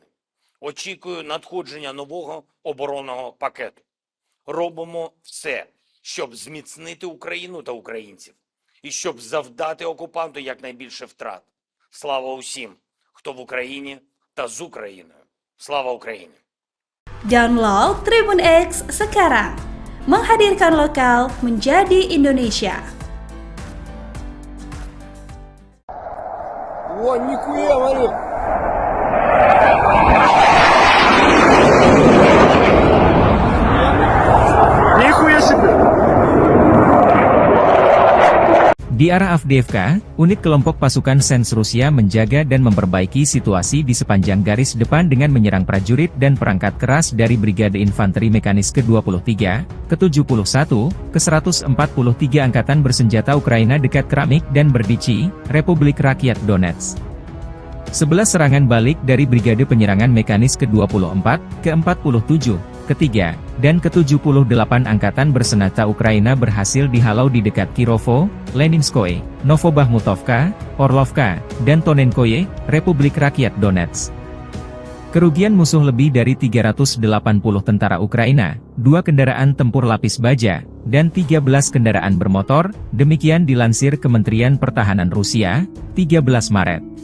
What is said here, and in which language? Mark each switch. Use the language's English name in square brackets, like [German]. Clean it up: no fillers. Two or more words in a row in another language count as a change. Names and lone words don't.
[Ukrainian] Очікую надходження нового оборонного пакету. Робимо все, щоб зміцнити Україну та українців. І щоб завдати окупанту якнайбільше втрат. Слава усім, хто в Україні та з Україною. Слава Україні! [Indonesian] Download Tribun X sekarang. Menghadirkan lokal menjadi Indonesia. [Russian] О, нихуя, смотри! Нихуя себе! [Indonesian] Di arah Avdiivka, unit kelompok pasukan Sens Rusia menjaga dan memperbaiki situasi di sepanjang garis depan dengan menyerang prajurit dan perangkat keras dari Brigade Infanteri Mekanis ke-23, ke-71, ke-143 Angkatan Bersenjata Ukraina dekat Kramik dan Berdichi, Republik Rakyat Donetsk. 11 serangan balik dari Brigade Penyerangan Mekanis ke-24, ke-47, ke-3, dan ke-78 Angkatan Bersenjata Ukraina berhasil dihalau di dekat Kirovo, Leninskoye, Novobahmutovka, Orlovka, dan Tonenkoye, Republik Rakyat Donetsk. Kerugian musuh lebih dari 380 tentara Ukraina, 2 kendaraan tempur lapis baja, dan 13 kendaraan bermotor, demikian dilansir Kementerian Pertahanan Rusia, 13 Maret.